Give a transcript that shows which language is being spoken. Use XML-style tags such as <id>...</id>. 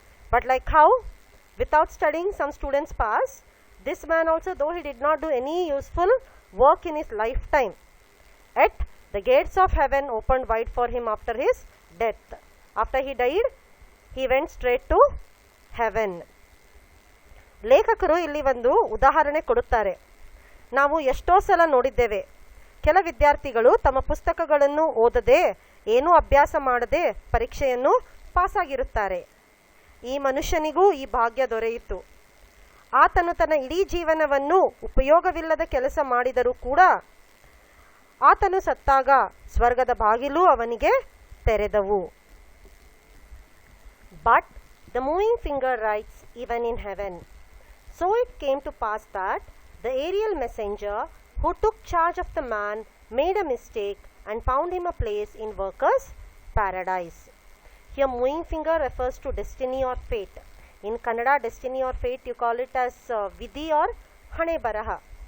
<en>But like how without studying some students pass, this man also, though he did not do any useful work in his lifetime, yet the gates of heaven opened wide for him after his death. After he died, he went straight to heaven.</en> <kn>ಲೇಖಕರು ಇಲ್ಲಿ ಒಂದು ಉದಾಹರಣೆ ಕೊಡುತ್ತಾರೆ. ನಾವು ಎಷ್ಟೋ ಸಲ ನೋಡಿದ್ದೇವೆ, ಕೆಲ ವಿದ್ಯಾರ್ಥಿಗಳು ತಮ್ಮ ಪುಸ್ತಕಗಳನ್ನು ಓದದೆ, ಏನೂ ಅಭ್ಯಾಸ ಮಾಡದೆ ಪರೀಕ್ಷೆಯನ್ನು ಪಾಸಾಗಿರುತ್ತಾರೆ. ಈ ಮನುಷ್ಯನಿಗೂ ಈ ಭಾಗ್ಯ ದೊರೆಯಿತು. ಆತನು ತನ್ನ ಇಡೀ ಜೀವನವನ್ನು ಉಪಯೋಗವಿಲ್ಲದ ಕೆಲಸ ಮಾಡಿದರೂ ಕೂಡ ಆತನು ಸತ್ತಾಗ ಸ್ವರ್ಗದ ಬಾಗಿಲು ಅವನಿಗೆ ತೆರೆದವು.</kn> <en>But the moving finger writes even in heaven. So it came to pass that the aerial messenger who took charge of the man made a mistake and found him a place in workers' paradise. Here moving finger refers to destiny or fate. In Kannada, destiny or fate, you call it as vidhi or</en> <kn>hane baraha.</kn>